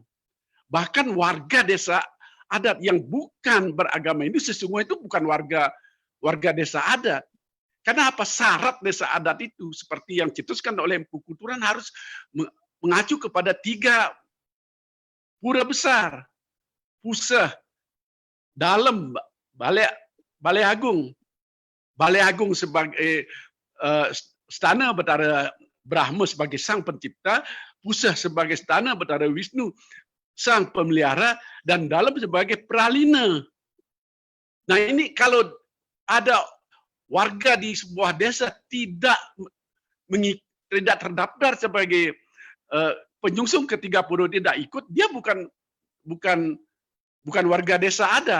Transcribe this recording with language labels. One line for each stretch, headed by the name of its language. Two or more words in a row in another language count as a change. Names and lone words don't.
Indonesian: Bahkan warga desa adat yang bukan beragama Hindu sesungguhnya itu bukan warga desa adat. Karena apa? Syarat desa adat itu seperti yang dicetuskan oleh Empu Kulturan harus mengacu kepada 3 pura besar. Puseh, Dalem, Balai Agung. Balai Agung sebagai stana Betara Brahma sebagai sang pencipta, Puseh sebagai stana Betara Wisnu sang pemelihara, dan Dalem sebagai pralina. Nah ini kalau ada warga di sebuah desa tidak terdaftar sebagai penyungsung ketiga pura tidak ikut, dia bukan warga desa adat.